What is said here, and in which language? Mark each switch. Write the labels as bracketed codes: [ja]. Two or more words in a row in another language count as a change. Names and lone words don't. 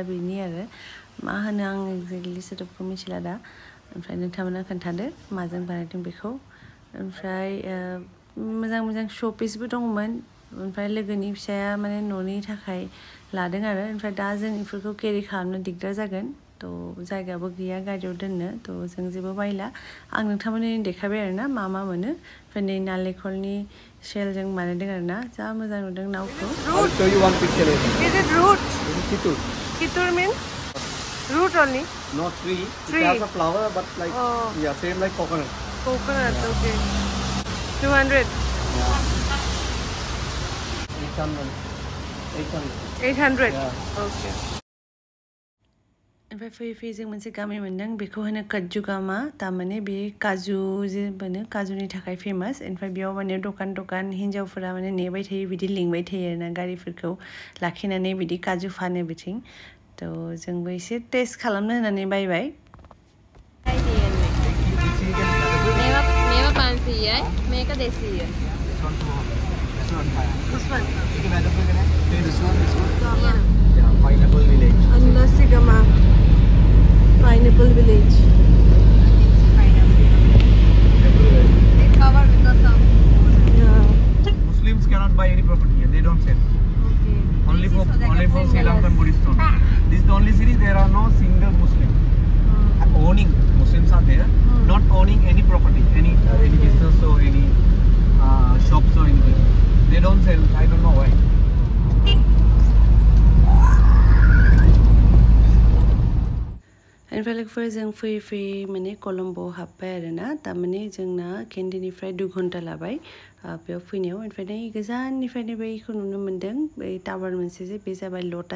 [brx] बेनि आरो मा होनो आं एक्जेक्टलि सोदोबखौ मिथिला दा ओमफ्राय नोंथांमोना खोन्थादो माजों बानायदों बेखौ ओमफ्राय मोजां मोजां श' पिसबो दंमोन ओमफ्राय लोगोनि फिसाया माने न'नि थाखाय लादों आरो ओमफ्राय दा जों बेफोरखौ केरि खालामनो दिगदार जागोन थ' जायगाबो गैया गारियाव दोननो थ' जों जेबो बायला आं नोंथांमोननो देखायबाय आरोना मा मा मोनो ओमफ्राय नै नालेंखरनि शेलजों बानायदों आरोना जा मोजां नुदों नावखौ [en] I'll show you one picture later. Is it root? This is chitul. Kitur means root only? Not tree. Tree. It has a flower, but like same like coconut. Coconut, okay. 200. Yeah. 800. 800? Yeah. Okay. [brx] ओमफ्राय फैयै फैयै जों मोनसे गामि मोन्दों बेखौ होनो काजुगामा थारमाने बे काजु जे मोनो काजुनि थाखाय फेमास ओमफ्राय बेयाव माने दखान हिन्जावफोरा माने नेबाय थायो बिदि लिंबाय थायो आरोना गारिफोरखौ लाखिनानै बिदि काजु फानो बिथिं थ' जोंबो एसे टेस्ट खालामनो होननानै बायबाय [si] මේවා 500යි මේක 200යි [en] Pineapple Village. Annasigama Pineapple Village. It's covered with the sun. Yeah. Muslims cannot buy any property here. They don't sell. Okay. Only for Sri Lankan Buddhist only. This is the only city there are no single Muslim. Owning Muslims are there, not owning any property, any business or any shops or anything. They don't sell. I don't know why. [brx] ओमफ्राय लोगोफोर जों फैयै फैयै माने कलम्बो हाबबाय आरोना थारमाने जोंना केन्डिनिफ्राय 2 घन्टा लाबाय बेयाव फैनायाव ओमफ्राय नै गोजाननिफ्रायनो बैखौ नुनो मोन्दों बै टावार मोनसे जे बे जाबाय लटास